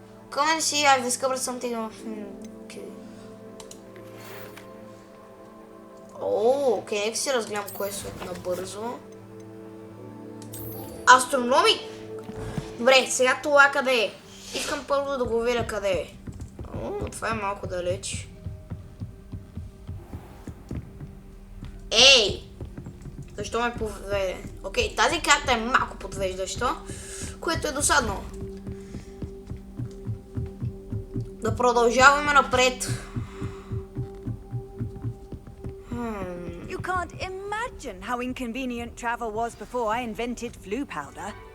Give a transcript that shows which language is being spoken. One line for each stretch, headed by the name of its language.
English: Come and see, I've discovered something. Okay.
Bulgarian: Окей, нека си разгледам кое е набързо. Астрономик! Добре, сега това къде е? Искам първо да го видя къде е. Това е малко далеч. Ей! Защо ме подведе? Окей, тази карта е малко подвеждаща, което е досадно. Да продължаваме напред.
English: You can't imagine how inconvenient travel was before I invented flu powder.